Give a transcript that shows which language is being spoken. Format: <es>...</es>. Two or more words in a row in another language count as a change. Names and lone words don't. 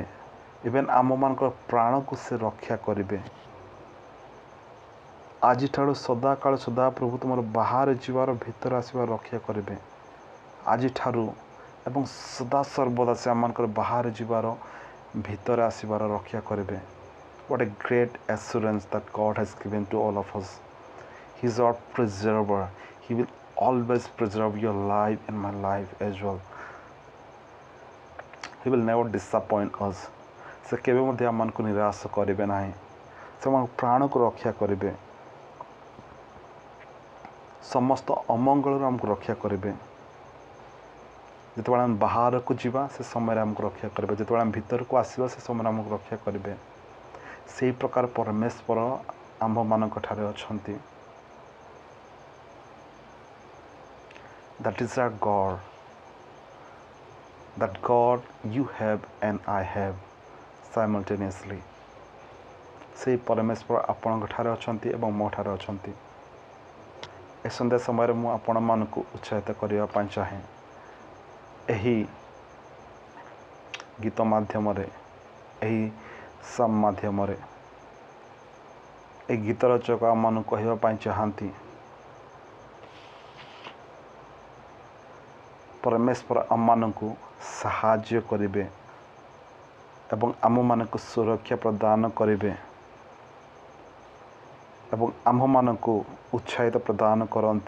<or>ଇଭେନ୍ ଆମମାନଙ୍କର ପ୍ରାଣକୁ ସେ ରକ୍ଷା କରିବେ। ଆଜିଠାରୁ ସଦାକାଳ ସଦାପ୍ରଭୁ ତୁମର ବାହାରେ ଯିବାର ଭିତରେ ଆସିବାର ରକ୍ଷା କରିବେ। ଆଜିଠାରୁ ଏବଂ ସଦାସର୍ବଦା ସେ ଆମମାନଙ୍କର ବାହାରେ ଯିବାର ଭିତରେ ଆସିବାର ରକ୍ଷା କରିବେ।</or> <en>What a great assurance that God has given to all of us. He is our preserver. He will always preserve your life and my life as well. He will never disappoint us.</en> <or>ସେ କେବେ ମଧ୍ୟ ଆମମାନଙ୍କୁ ନିରାଶ କରିବେ ନାହିଁ। ସେ ଆମ ପ୍ରାଣକୁ ରକ୍ଷା କରିବେ। ସମସ୍ତ ଅମଙ୍ଗଳରୁ ଆମକୁ ରକ୍ଷା କରିବେ। ଯେତେବେଳେ ଆମେ ବାହାରକୁ ଯିବା ସେ ସମୟରେ ଆମକୁ ରକ୍ଷା କରିବେ। ଯେତେବେଳେ ଆମେ ଭିତରକୁ ଆସିବା ସେ ସମୟରେ ଆମକୁ ରକ୍ଷା କରିବେ। ସେହି ପ୍ରକାର ପରମେଶ୍ୱର ଆମ୍ଭମାନଙ୍କ ଠାରେ ଅଛନ୍ତି।</or> <en>That is our God. That God you have and I have simultaneously.</en> <or>ସେହି ପରମେଶ୍ୱର ଆପଣଙ୍କ ଠାରେ ଅଛନ୍ତି ଏବଂ ମୋ ଠାରେ ଅଛନ୍ତି। ଏ ସନ୍ଧ୍ୟା ସମୟରେ ମୁଁ ଆପଣମାନଙ୍କୁ ଉତ୍ସାହିତ କରିବା ପାଇଁ ଚାହେଁ। ଏହି ଗୀତ ମାଧ୍ୟମରେ, ଏହି ସାମ୍ ମାଧ୍ୟମରେ ଏହି ଗୀତ ରଚକ ଆମମାନଙ୍କୁ କହିବା ପାଇଁ ଚାହାନ୍ତି, ପରମେଶ୍ୱର ଆମମାନଙ୍କୁ ସାହାଯ୍ୟ କରିବେ ଏବଂ ଆମମାନଙ୍କୁ ସୁରକ୍ଷା ପ୍ରଦାନ କରିବେ ଏବଂ ଆମ୍ଭମାନଙ୍କୁ ଉତ୍ସାହିତ ପ୍ରଦାନ କରନ୍ତି।</or>